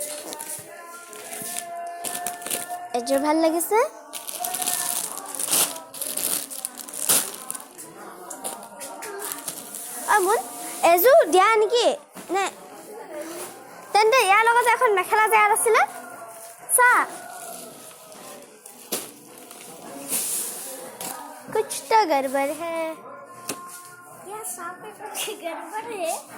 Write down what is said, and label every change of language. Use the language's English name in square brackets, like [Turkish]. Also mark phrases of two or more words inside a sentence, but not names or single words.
[Assamese] এযোৰ ভাল লাগিছে মুন এযোৰ দিয়া নেকি নে তেন্তে ইয়াৰ লগত এখন মেখেলা যে ইয়াত আছিলে চা [Hindi] कुछ तो गड़बड़ है [Assamese] यार सांप पे कुछ गड़बड़ है